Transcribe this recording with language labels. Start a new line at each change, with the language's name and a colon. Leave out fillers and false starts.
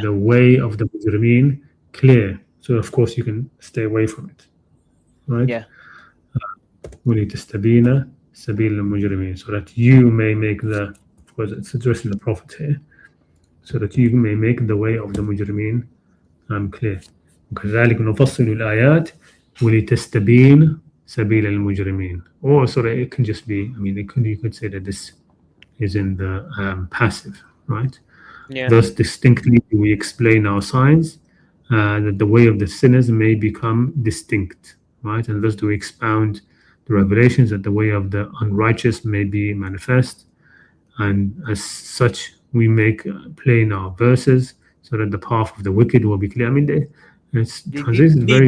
English: the way of the mujrimeen clear. So of course you can stay away from it, right? Yeah.
Arabic: وَلِتَسْتَبِينَ سَبِيلَ الْمُجْرِمِينَ,
English: so that you may make the, of course it's addressing the Prophet here, so that you may make the way of the mujrimeen clear.
Arabic: وكذلك نفصل الآيات ولتستبين سبيل المجرمين.
English: Or sorry, it can just be, I mean, you could say that this is in the passive, right? Yeah. Thus distinctly we explain our signs, that the way of the sinners may become distinct, right? And thus do we expound the revelations, that the way of the unrighteous may be manifest, and as such we make plain our verses, so that the path of the wicked will be clear. I mean, it's translated very,